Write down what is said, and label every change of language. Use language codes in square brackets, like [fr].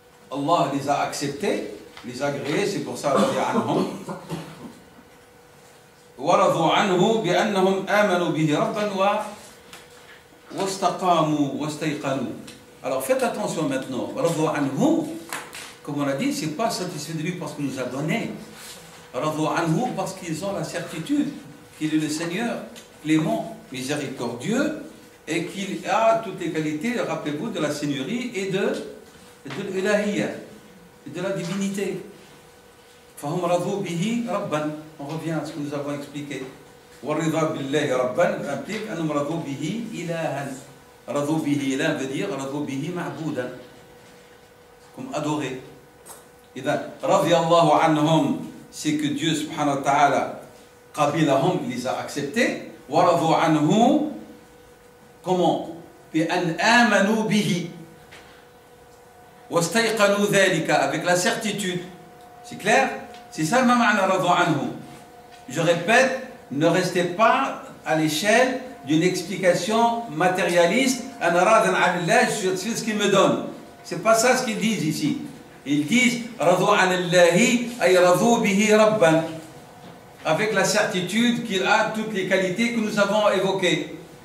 [fr] Allah les a acceptés, les a agréés, c'est pour ça [ar] رضي عنهم. ورضوا عنه بأنهم آمنوا به ربا واستقاموا واستيقنوا. [fr] Alors faites attention maintenant. [ar] رضوا عنه, [fr] comme on l'a dit, c'est pas satisfait de lui parce qu'il nous a donné. [ar] رضوا عنه [fr] parce qu'ils ont la certitude qu'il est le Seigneur clément, miséricordieux et qu'il a toutes les qualités, rappelez-vous, de la seigneurie et de l'ilahiyya, et de la divinité. [ar] فهم رضوا به ربا. [fr] On revient à ce que nous avons expliqué. [ar] والرضا بالله ربا implique أنهم رضوا به إلها. رضوا به إله [fr] veut dire [ar] رضوا به معبودا, [fr] comme adoré. [ar] إذا رضي الله عنهم, [fr] c'est que Dieu subhanahu wa ta'ala قبلهم, il les a acceptés. [ar] ورضوا عنه, comment? بأن آمنوا به واستيقنوا ذلك, [fr] avec la certitude. C'est clair? C'est ça le ma'na [ar] رضوا عنه. [fr] Je répète, ne restez pas à l'échelle d'une explication matérialiste. Je suis ce qu'il me donne. C'est pas ça ce qu'ils disent ici. Ils disent avec la certitude qu'il a toutes les qualités que nous avons évoquées.